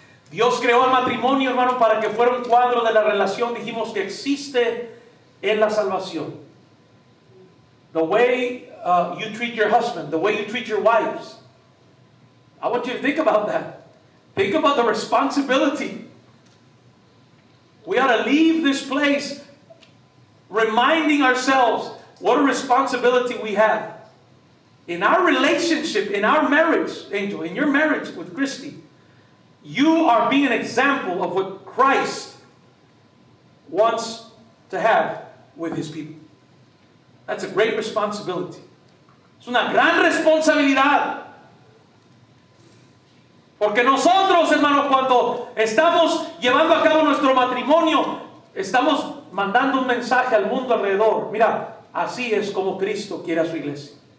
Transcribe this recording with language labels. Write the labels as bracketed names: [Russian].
[Spanish] Dios creó el matrimonio, hermano, para que fuera un cuadro de la relación. Dijimos que existe en la salvación. [English] The way you treat your husband, the way you treat your wives. I want you to think about that. Think about the responsibility. We ought to leave this place reminding ourselves what a responsibility we have. In our relationship, in our marriage, Angel, in your marriage with Christy, you are being an example of what Christ wants to have with His people. That's a great responsibility. [Spanish] Es una gran responsabilidad. Porque nosotros, hermanos, cuando estamos llevando a cabo nuestro matrimonio, estamos mandando un mensaje al mundo alrededor. Mira, así es como Cristo quiere a su iglesia.